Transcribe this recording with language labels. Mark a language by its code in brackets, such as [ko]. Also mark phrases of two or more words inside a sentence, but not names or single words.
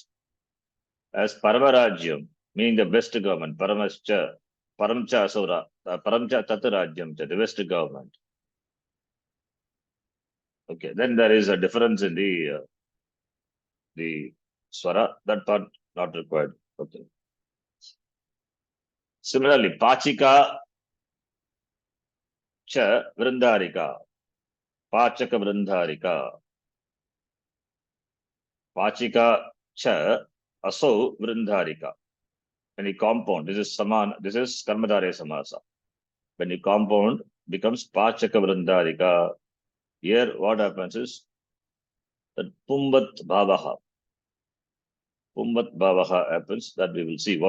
[sa] As Paramarajyam, [en] meaning the best government, [sa] Paramcha Asura, Paramcha Tatarajyam, [en] the best government. Okay, then there is a difference in the Swara, that part not required. Okay. Similarly, [sa] Pachika Cha Vrindarika, Pachaka Vrindarika, Pachika Cha Aso Vrindarika. [en] When you compound, this is [sa] Karmadharaya Samasa. [en] When you compound, becomes [sa] Pachaka Vrindarika. [en] Here, what happens is that [sa] Pumbat Bhavaha. Pumbat Bhavaha [en] happens, that we will see.